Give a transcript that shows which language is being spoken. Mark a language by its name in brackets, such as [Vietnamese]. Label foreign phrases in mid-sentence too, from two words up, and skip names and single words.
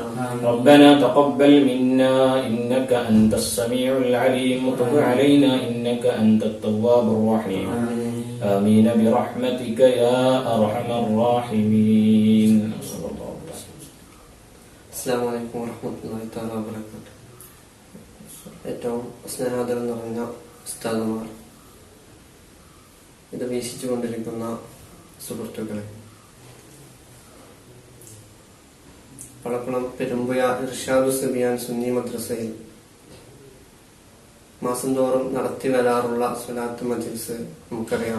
[Arabic] ربنا تقبل منا إنك أنت السميع العليم وتب علينا إنك أنت التواب الرحيم. آمين برحمتك يا أرحم الراحمين. السلام عليكم ورحمة الله تعالى وبركاته. [Malayalam] ഏറ്റവും സ്നേഹാദരം നിറഞ്ഞ ഉസ്താദുമാർ, ഇത് വീക്ഷിച്ചുകൊണ്ടിരിക്കുന്ന സുഹൃത്തുക്കളെ, പളപ്പണം പെരുമ്പുയ ഇർഷാദു സുബിയാൻ സുന്നി മദ്രസയിൽ മാസം തോറും നടത്തി വരാറുള്ള സ്വലാത്ത് മജ്ലിസ് നമുക്കറിയാം.